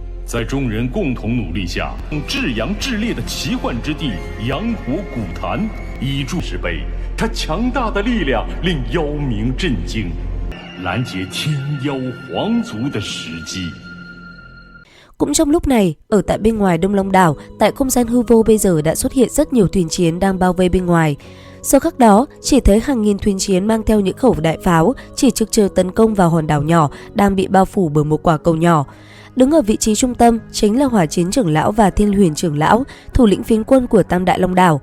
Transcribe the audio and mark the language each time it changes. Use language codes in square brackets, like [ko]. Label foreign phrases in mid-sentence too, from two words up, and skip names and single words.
[zh] 在众人共同努力下，至阳至烈的奇幻之地阳谷古坛以筑石碑，它强大的力量令妖冥震惊，拦截天妖皇族的时机。 [vi] Cũng trong lúc này, ở tại bên ngoài Đông Long đảo, tại không gian hư vô bây giờ đã xuất hiện rất nhiều thuyền chiến đang bao vây bên ngoài. Giờ khắc đó, chỉ thấy hàng nghìn thuyền chiến mang theo những khẩu đại pháo, chỉ trực chờ tấn công vào hòn đảo nhỏ đang bị bao phủ bởi một quả cầu nhỏ. Đứng ở vị trí trung tâm chính là Hỏa Chiến trưởng lão và Thiên Huyền trưởng lão, thủ lĩnh phiến quân của Tam Đại Long đảo.